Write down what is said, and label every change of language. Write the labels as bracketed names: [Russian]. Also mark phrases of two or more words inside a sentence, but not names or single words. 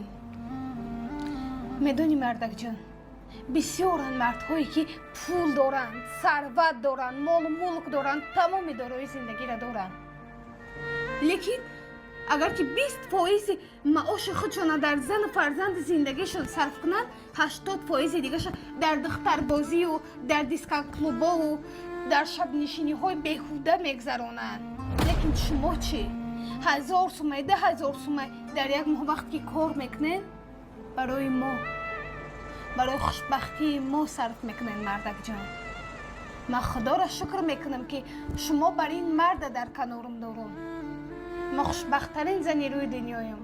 [Persian] میدونی مردک جان، بسیارن مردهایی که پول دارند، ثروت دارند، مال و ملک دارند، تمام دارای زندگی را دارند، لیکن اگر که 20% معاش خودشان در زن و فرزند زندگیشون صرف کنند، 80% دیگه در دختربازی و در دیسکو کلوبا و در شب نشینی های بیهوده میگذرانند. لیکن شما چی؟ [Tajik] 1000 сумай 10000 сумай дар як моҳ вақт ки кор мекунен барои мо барои хушбахтии мо сарф мекунен мардакҷон. ман худоро шукр мекунам ки шумо бар ин марда дар канорам дорам. ман хушбахттарин зани рӯи дунёям.